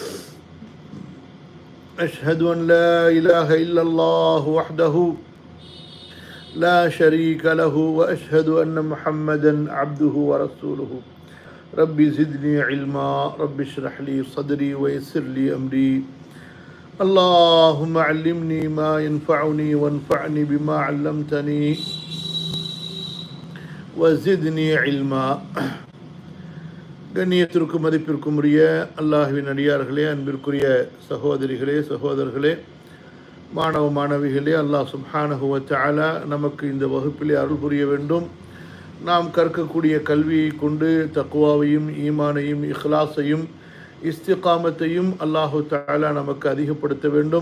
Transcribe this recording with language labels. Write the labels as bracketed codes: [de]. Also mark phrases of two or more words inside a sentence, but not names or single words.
[ar] أشهد أن لا إله إلا الله وحده لا شريك له وأشهد أن محمدا عبده ورسوله. ربي زدني علما رب اشرح لي صدري ويسر لي أمري. اللهم علمني ما ينفعني وانفعني بما علمتني وزدني علما. [ta] கண்ணியத்திற்கும் மதிப்பிற்கும் உரிய அல்லாஹ்வின் அடியார்களே, அன்பிற்குரிய சகோதரிகளே சகோதரர்களே, மாணவ மாணவிகளே, [ar] الله سبحانه و تعالى [ta] நமக்கு இந்த வகுப்பிலே அருள் புரிய வேண்டும். நாம் கற்கக்கூடிய கல்வியை கொண்டு தக்வாவையும் ஈமானையும் இஹ்லாஸையும் இஸ்திகாமத்தையும் [ar] الله تعالى [ta] நமக்கு அதிகப்படுத்த வேண்டும்.